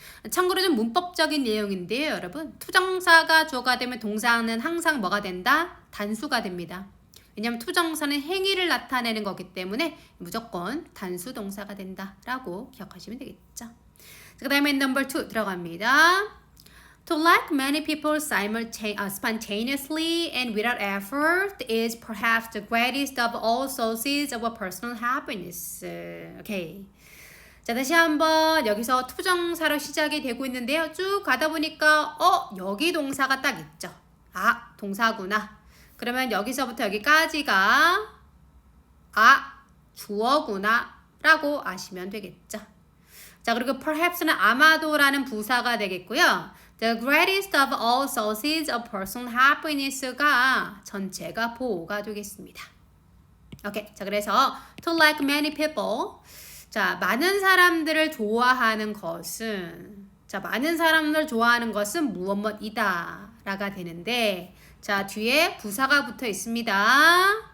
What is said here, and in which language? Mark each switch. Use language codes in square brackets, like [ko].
[ko] 참고로 좀 문법적인 내용인데요, 여러분. 투정사가 주어가 되면 동사는 항상 뭐가 된다? 단수가 됩니다. 왜냐하면 투정사는 행위를 나타내는 거기 때문에 무조건 단수 동사가 된다라고 기억하시면 되겠죠. 그 다음에 number 2 들어갑니다. [en] To like many people spontaneously and without effort is perhaps the greatest of all sources of personal happiness. [ko] 오케이. 자, 다시 한번 여기서 투정사로 시작이 되고 있는데요. 쭉 가다 보니까 여기 동사가 딱 있죠. 아, 동사구나. 그러면 여기서부터 여기까지가 주어구나 라고 아시면 되겠죠. 자, 그리고 perhaps는 아마도라는 부사가 되겠고요. [en] The greatest of all sources of personal happiness가 [ko] 전체가 보호가 되겠습니다. 오케이. 자, 그래서 [en] to like many people. [ko] 자, 많은 사람들을 좋아하는 것은 많은 사람들을 좋아하는 것은 무엇이다 라가 되는데 자, 뒤에 부사가 붙어 있습니다.